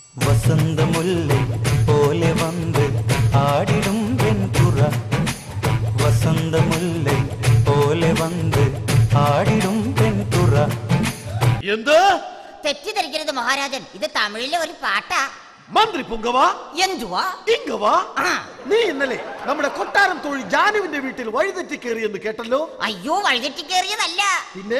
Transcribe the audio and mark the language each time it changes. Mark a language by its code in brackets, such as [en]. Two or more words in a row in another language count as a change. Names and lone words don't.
[ta] வசந்த முல்லை போல வந்து ஆடிடும் வெண்புறா வசந்த முல்லை போல வந்து ஆடிடும் വെൺപുറ. [ml] എന്ത് തെറ്റിദ്ധരിക്കരുത് മഹാരാജൻ, ഇത് തമിഴിലെ ഒരു പാട്ടാ. മന്ത്രി പുങ്കവാ, എന്തുവാ ഇങ്കവാ, നീ ഇന്നലെ നമ്മുടെ കൊട്ടാരം തൊഴിൽ ജാനുവിന്റെ വീട്ടിൽ വഴിതെറ്റി കയറിയെന്ന് കേട്ടല്ലോ. അയ്യോ, വഴിതെറ്റി കയറിയതല്ല, പിന്നെ